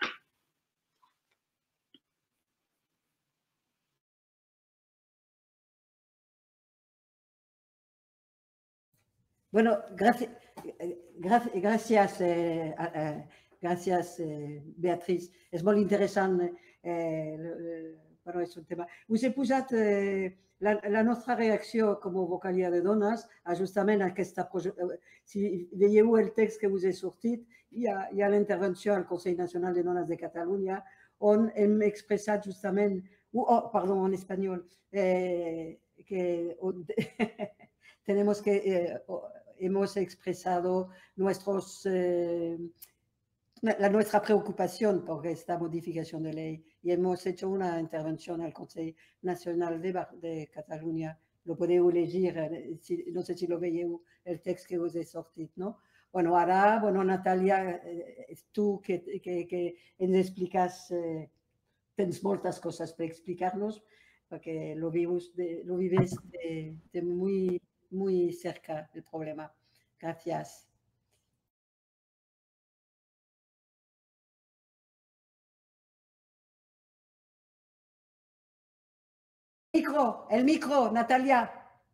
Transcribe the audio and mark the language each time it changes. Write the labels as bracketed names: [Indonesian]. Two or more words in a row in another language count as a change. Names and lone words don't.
[Spanish] Bueno, gracias, Beatriz. [Catalan] És molt interessant. Bueno, és un tema. Us he posat la nostra reacció com a vocalia de dones a justament aquesta... Si veieu el text que us he sortit, hi ha la intervenció al Consell Nacional de Dones de Catalunya on hem expressat justament... perdó, en espanyol. [Spanish] Que tenemos que... hemos expresado nuestra preocupación por esta modificación de ley y hemos hecho una intervención al Consejo Nacional de Cataluña. [Catalan] Lo podeu llegir, no sé si lo veieu, el text que us he sortit, no? Bueno, ara, Natalia, tu que ens expliques, tens moltes coses per explicar-nos, perquè [Spanish] lo vives de muy cerca del problema. Gracias. El micro, Natalia.